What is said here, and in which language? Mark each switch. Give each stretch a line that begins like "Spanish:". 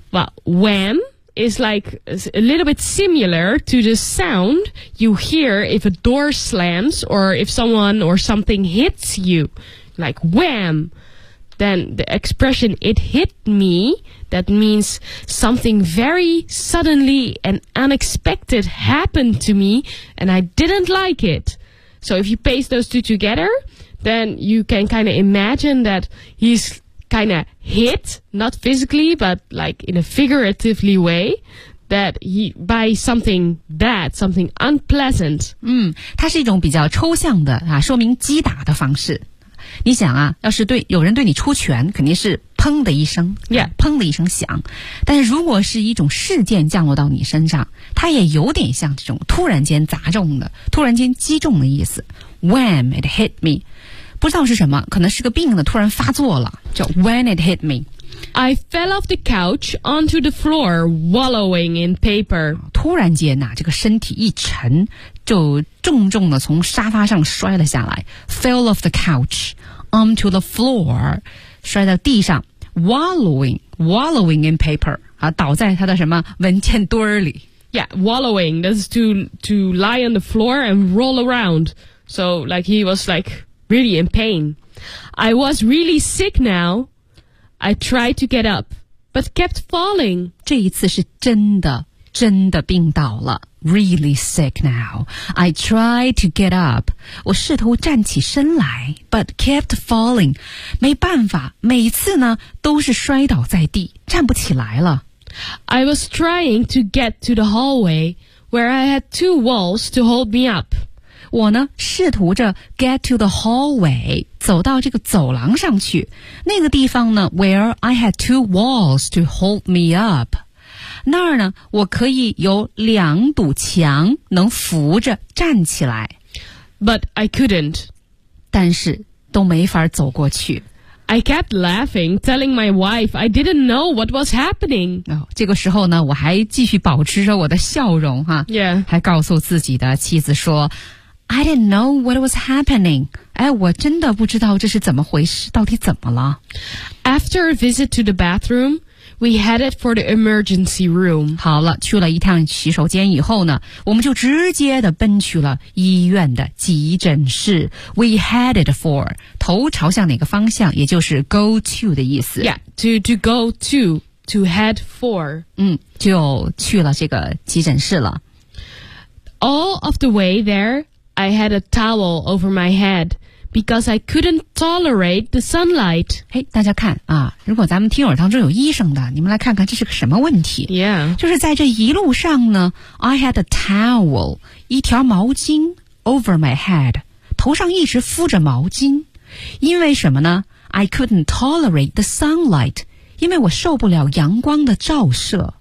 English: well wham is like a little bit similar to the sound you hear if a door slams or if someone or something hits you like wham then the expression it hit meThat means something very suddenly and unexpected happened to me, and I didn't like it. So if you paste those two together, then you can kind of imagine that he's kind of hit, not physically, but like in a figuratively way, that he, by something bad, something unpleasant.
Chinese: 它是一种比较抽象的、啊、说明击打的方式。你想啊，要是对有人对你出拳，肯定是砰的一声
English: ，Yeah，
Chinese: 砰的一声响。但是如果是一种事件降落到你身上，它也有点像这种突然间砸中的、突然间击中的意思。
English: When it hit me，
Chinese: 不知道是什么，可能是个病呢，突然发作了，叫 When it hit me。
English: I fell off the couch onto the floor, wallowing in paper。
Chinese: 突然间呐、啊，这个身体一沉，就重重的从沙发上摔了下来。
English: Fell off the couch onto the floor，
Chinese: 摔到地上
English: ，wallowing in paper，
Chinese: 啊，倒在他的什么文件堆里。
English: Yeah, wallowing. That's to lie on the floor and roll around. So like he was like really in pain. I was really sick now. I tried to get up, but kept falling.
Chinese: 这一次是真的病倒了。
English: Really sick now. I tried to get up.
Chinese: 我试图站起身来
English: ,but kept falling.
Chinese: 没办法每次呢都是摔倒在地站不起来了。
English: I was trying to get to the hallway where I had two walls to hold me up.
Chinese: 我呢试图着
English: get to the hallway
Chinese: 走到这个走廊上去那个地方呢
English: where I had two walls to hold me up
Chinese: 那儿呢我可以有两堵墙能扶着站起来
English: but I couldn't
Chinese: 但是都没法走过去。
English: I kept laughing, telling my wife I didn't know what was happening.
Chinese: 这个时候呢，我还继续保持着我的笑容哈。
English: Yeah.
Chinese: 还告诉自己的妻子说
English: I didn't know what was happening.
Chinese: 哎，我真的不知道这是怎么回事，到底怎么了。
English: After a visit to the bathroom,We headed for the emergency room.
Chinese: 好了，去了一趟洗手间以后呢，我们就直接的奔去了医院的急诊室。
English: We headed for,
Chinese: 头朝向哪个方向，也就是
English: go to
Chinese: 的意思。
English: Yeah, to go to head for.
Chinese: 嗯，就去了这个急诊室了。
English: All of the way there, I had a towel over my head. Because I couldn't tolerate the sunlight.
Chinese: 嘿，大家看啊，如果咱们听友当中有医生的，你们来看看这是个什么问题。
English: Yeah.
Chinese: 就是在这一路上呢 ,
English: I had a towel,
Chinese: 一条毛巾
English: over my head,
Chinese: 头上一直敷着毛巾。因为什么呢 ?
English: I couldn't tolerate the sunlight,
Chinese: 因为我受不了阳光的照射。